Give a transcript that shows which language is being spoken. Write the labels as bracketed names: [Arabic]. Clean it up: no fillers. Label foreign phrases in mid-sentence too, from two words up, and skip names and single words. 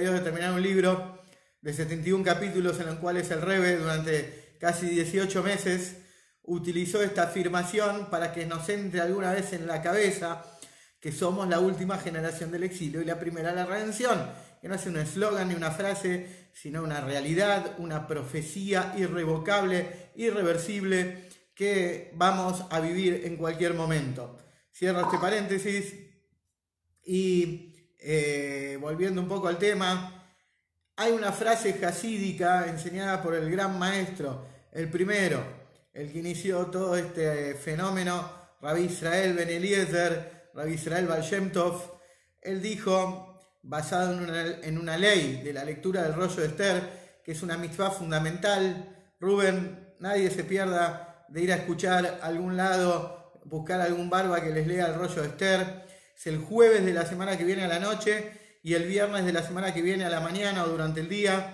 [Spanish] Dios de terminar un libro de 71 capítulos en los cuales el Rebbe durante casi 18 meses utilizó esta afirmación para que nos entre alguna vez en la cabeza que somos la última generación del exilio y la primera de la redención, que no es un eslogan ni una frase, sino una realidad, una profecía irrevocable, irreversible, que vamos a vivir en cualquier momento. Cierro este paréntesis y volviendo un poco al tema, hay una frase jasídica enseñada por el gran maestro, el primero, el que inició todo este fenómeno, Rabbi Israel Ben Eliezer, Rabbi Israel Baal Shem Tov. Él dijo, basado en una ley de la lectura del rollo de Esther, que es una mitzvah fundamental, Rubén, nadie se pierda de ir a escuchar a algún lado, buscar algún barba que les lea el rollo de Esther. Es el jueves de la semana que viene a la noche y el viernes de la semana que viene a la mañana o durante el día.